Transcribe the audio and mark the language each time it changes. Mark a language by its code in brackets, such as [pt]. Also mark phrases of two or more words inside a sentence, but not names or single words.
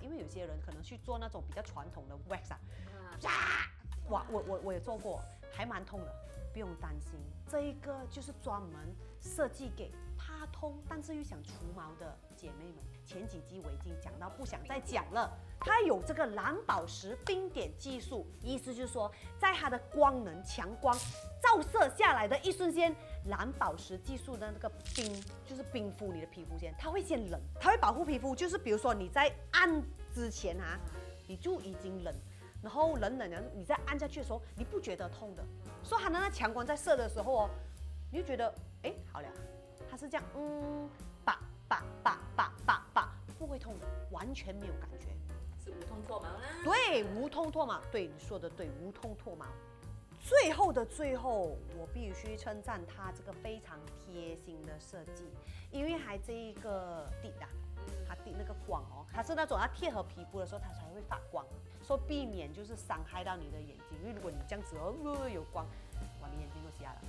[zh] 因為有些人可能去做那種比較傳統的 wax 哇，我也做過，還蠻痛的，不用擔心。這一個就是專門設計給怕痛但是又想除毛的姐妹們。前幾集我已經講到不想再講了，它有這個藍寶石冰點技術，意思就是說，在它的光能強光照射下來的一瞬間，藍寶石技術的那個冰就是冰敷你的皮膚先，它會先冷，它會保護皮膚，就是比如說你在按之前啊，你就已經冷，然後冷的你再按下去的時候，你不覺得痛的，所以它的那強光在射的時候哦，你就覺得哎好了，它是這樣不會痛的，完全沒有感覺，是無痛脫毛啦。對，無痛脫毛，對你說的對，無痛脫毛。最後的最後，我必須稱讚它這個非常貼心的設計，因為還這一個滴啊，它滴那個光哦，它是那種它貼合皮膚的時候它才會發光，所以避免就是傷害到你的眼睛，因為如果你這樣子哦有光，哇你眼睛都瞎了。